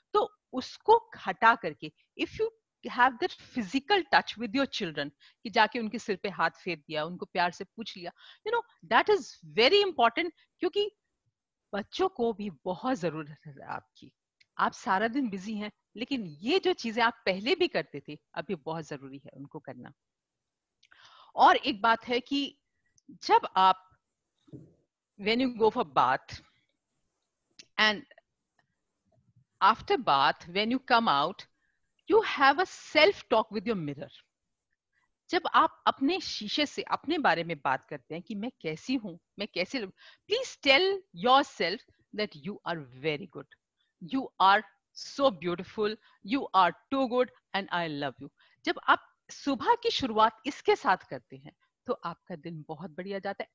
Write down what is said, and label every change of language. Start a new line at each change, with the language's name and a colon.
Hindi: तो उसको हटा करके
English: if you have that physical touch with your children,
Hindi: कि जाके उनके सिर पे हाथ फेर दिया, उनको प्यार से पूछ लिया,
English: You know that is very important.
Hindi: क्योंकि बच्चों को भी बहुत जरूरत है आपकी। आप सारा दिन बिजी हैं, लेकिन ये जो चीजें आप पहले भी करते थे, अब ये बहुत जरूरी है उनको करना। और एक बात है कि जब आप
English: when you go for bath, and after bath when you come out, you have a self talk with your mirror.
Hindi: जब आप अपने शीशे से अपने बारे में बात करते हैं कि मैं कैसी हूं, मैं कैसे,
English: Please tell yourself that you are very good, you are so beautiful, you are too good and I love you.
Hindi: जब आप सुबह की शुरुआत इसके साथ करते हैं तो आपका दिन बहुत बढ़िया जाता है।